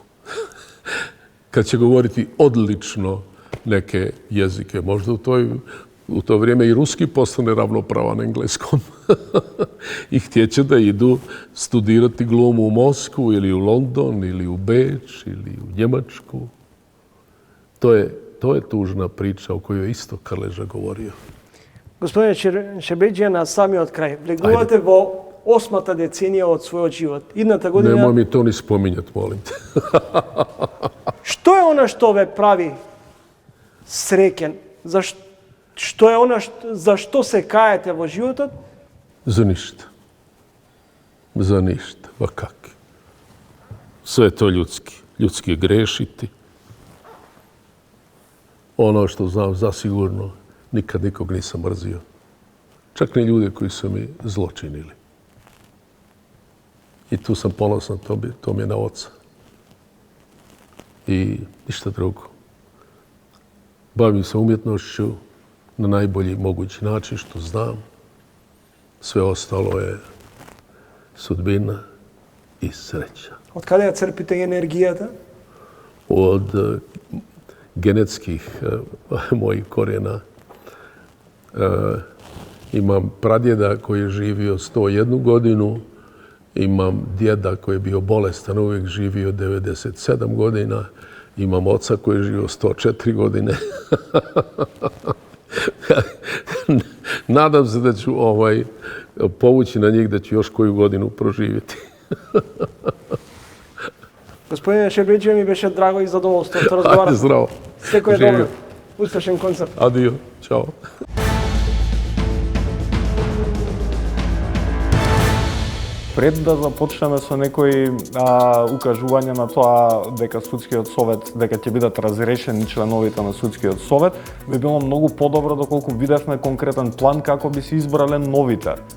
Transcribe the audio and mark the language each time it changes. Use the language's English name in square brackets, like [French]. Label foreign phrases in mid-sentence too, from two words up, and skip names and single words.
[Croatian] Kad će govoriti odlično neke jezike, možda u to vrijeme i ruski postane ravnopravan engleskom. I htjeće da idu studirati glumu u Moskvu ili u London ili u Beč ili u Njemačku. To je tužna priča o kojoj je isto Krleža govorio. [Macedonian] Господине Шербеџија, на самиот крај. Влегувате во 8-та деценија од својот живот. Идната година... [Croatian] Nemoj mi to ni spominjati, molim te. [Macedonian] Што е она што ве прави среќен? Што е она за што се каете во животот? [Croatian] Za ništa. Za ništa. Va kak. Sve je to ljudski. Ljudski je grešiti. Ono što znam zasigurno, nikad nikog nisam mrzio. Čak ni ljude koji su mi zločinili. I tu sam ponosan, to mi je na oca. I ništa drugo. Bavim se umjetnošću na najbolji mogući način što znam. Sve ostalo je sudbina i sreća. [Macedonian] Од каде ја црпите енергијата? [Croatian] Od genetskih mojih korijena. Imam pradjeda koji je živio 101 godinu, imam djeda koji je bio bolestan, uvijek živio 97 godina, imam oca koji je živio 104 godine. Nadam se da ću povući na njih da ću još koju godinu proživjeti. [Macedonian] Господине Шербедžija, ми беше драго и задоволство да разговарам. [Croatian] Ajde, zdravo. [Macedonian] Секој е добро. Успешен концерт. [Croatian] Adio. Ćao. [Macedonian] Пред да започнеме со некои укажувања на тоа дека судскиот совет, дека ќе бидат разрешени членовите на судскиот совет, би било многу подобро доколку видевме конкретен план како би се избрале новите.